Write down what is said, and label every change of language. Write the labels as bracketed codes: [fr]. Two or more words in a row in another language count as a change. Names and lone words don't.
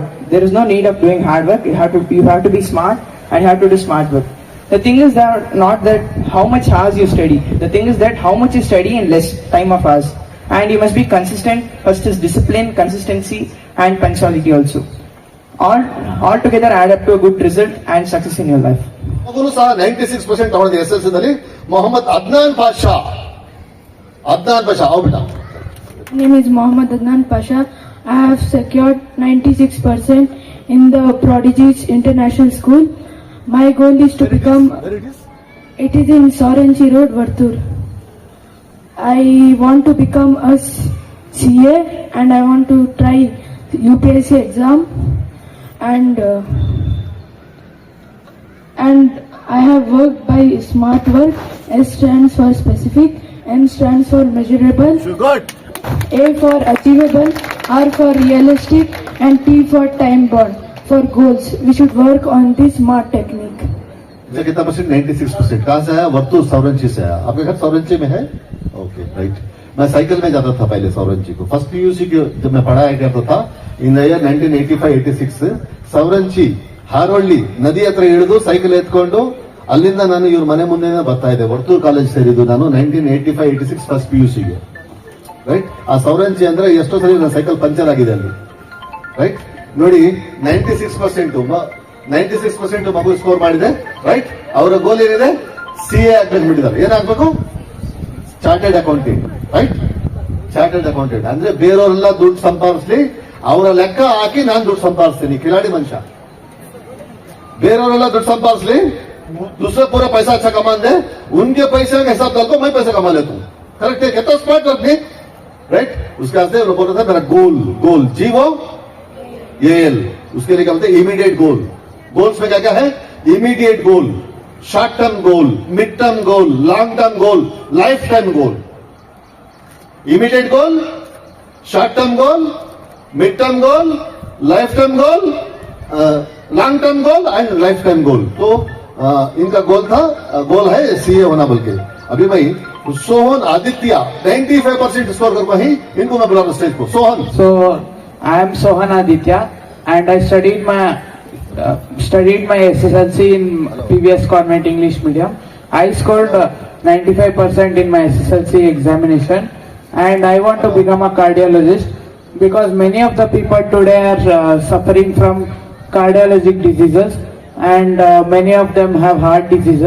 [en] There is no need of doing hard work. You have to be smart and you have to do smart work. The thing is that not that how much hours you study. The thing is that how much you study in less time of hours. And you must be consistent. First is discipline, consistency and punctuality also. All together add up to a good result and success in your life. [kn] ಮಗುನು ಸಹ 96% ತಗೊಂಡಿದೆ SLC ನಲ್ಲಿ. ಮೊಹಮ್ಮದ್ ಅದ್ನಾನ್ ಪಾಷಾ ಅವ್ಬಿಟ್ಟ. [en] My name is Mohammad Adnan Pasha. I have secured 96% in the Prodigies International School. My goal is to become. Where it is? It is in Soranchi Road, Vartur. I want to become a CA and I want to try UPSC exam and I have worked by smart work. S stands for specific, M stands for measurable, Good. A for achievable, R for realistic and T for time bound. For goals, we should work on this smart technique. [hi] मुझे कितना परसेंट? 96%. कहाँ से आया? वर्तुल सौरंची से आया. आपके घर सौरंची में है? [en] okay, right. [hi] मैं साइकिल में जाता था पहले सौरंची को. फर्स्ट PUC जब मैं पढ़ाया करता था [en] in the year [kn] 1985-86 ಸೌರಂಚಿ ಹಾರೋಳ್ಳಿ ನದಿ ಹತ್ರ ಇಳಿದು ಸೈಕಲ್ ಎತ್ಕೊಂಡು ಅಲ್ಲಿಂದ ನಾನು ಇವ್ರ ಮನೆ ಮುಂದೆ ಬರ್ತಾ ಇದ್ದೆ. ವರ್ತೂರ್ ಕಾಲೇಜ್ ಸೇರಿದ್ದು ನಾನು 1985-86 ಫಸ್ಟ್ PUCಗೆ. ರೈಟ್. ಆ ಸೌರಂಚಿ ಅಂದ್ರೆ ಎಷ್ಟೋ ಸರಿ ನನ್ನ [en] cycle puncture [kn] ಆಗಿದೆ ಅಲ್ಲಿ. ರೈಟ್. ನೋಡಿ, 96% ಮಗು ಸ್ಕೋರ್ ಮಾಡಿದೆ. ರೈಟ್. ಅವರ ಗೋಲ್ ಏನಿದೆ? CA ಆಗ್ಬೇಕು ಬಿಟ್ಟಿದ್ದಾರೆ. ಏನಾಗ್ಬೇಕು? [en] chartered accountant. [kn] ರೈಟ್. [en] chartered accountant [kn] ಅಂದ್ರೆ ಬೇರೆಯವರೆಲ್ಲ ದುಡ್ಡು ಸಂಪಾದಿಸ್ಲಿ, ಅವರ ಲೆಕ್ಕ ಹಾಕಿ ನಾನು ದುಡ್ಡು ಸಂಪಾದಿಸ್ತೀನಿ. ಕಿಲಾಡಿ ಮನುಷ್ಯ. ಬೇರೆಯವರೆಲ್ಲ ದುಡ್ಡು ಸಂಪಾದಿಸ್ಲಿ, [hi] दूसरा पूरा पैसा अच्छा कमा दे, उनके पैसे का हिसाब डाल को मैं पैसा कमा लेता हूँ. करेक्ट है? कितना [en] smart work [hi] नहीं? राइट, उसके वास्ते बोल रहा था मेरा गोल GOAL, उसके लिए क्या बोलते हैं [en] immediate goal. [hi] गोल्स में क्या क्या है, [en] immediate goal, short term goal, mid term goal, long term goal, life time goal. immediate goal, short term goal, mid term goal, life time goal, long term goal and life time goal. [hi] तो इनका गोल है CA होना बोल के। अभी भाई सोहन आदित्य 95% स्कोर कर पाई, इनको मैं बुला रहा हूं स्टेज को। सोहन। [en] So I am Sohan Aditya, and I studied my SSLC in PVS Convent English Medium. I scored 95% in my SSLC examination, and I want to become a cardiologist because many of the people today are suffering from cardiologic diseases, and many of them have heart diseases.